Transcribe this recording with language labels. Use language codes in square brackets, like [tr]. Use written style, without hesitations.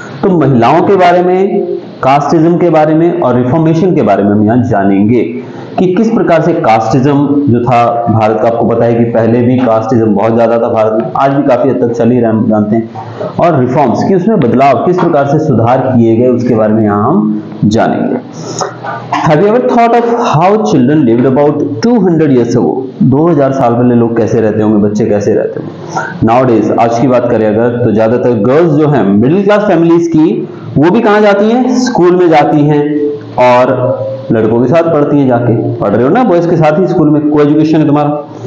[hi] तो महिलाओं के बारे में, कास्टिज्म के बारे में और रिफॉर्मेशन के बारे में हम यहाँ जानेंगे कि किस प्रकार से कास्टिज्म जो था भारत का, आपको पता है कि पहले भी कास्टिज्म बहुत ज्यादा था भारत में, आज भी काफी हद तक चल ही रहे हम जानते हैं, और रिफॉर्म्स की उसमें बदलाव किस प्रकार से सुधार किए गए उसके बारे में यहाँ हम जानेंगे। [en] Have you ever thought of how children lived about 200 years ago? [hi] 2000 साल पहले लोग कैसे रहते होंगे, बच्चे कैसे रहते होंगे। Nowadays, आज की बात करें अगर, तो ज्यादातर गर्ल्स जो हैं मिडिल क्लास फैमिलीज की, वो भी कहाँ जाती हैं, स्कूल में जाती हैं, और लड़कों के साथ पढ़ती हैं, जाके पढ़ रहे हो ना बॉयज के साथ ही स्कूल में, को एजुकेशन है तुम्हारा।